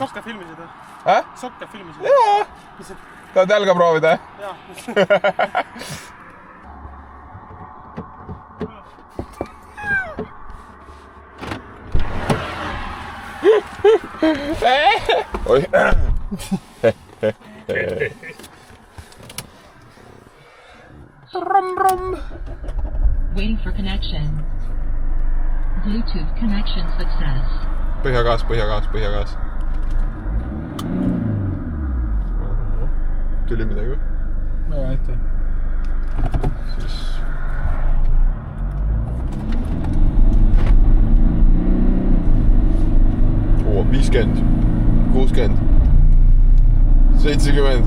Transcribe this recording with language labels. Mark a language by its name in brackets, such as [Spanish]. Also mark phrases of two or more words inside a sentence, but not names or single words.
[Estonian] Sokka filmisid või? Sokka filmisid? Jaa. Tahad jalga proovida? Jaa. Oi. [English] Waiting for connection. Bluetooth connection success. [Estonian] Põhjagaas. Tuli midagi või? Ma ei tea. Siis... Oo, 50, 60, 70.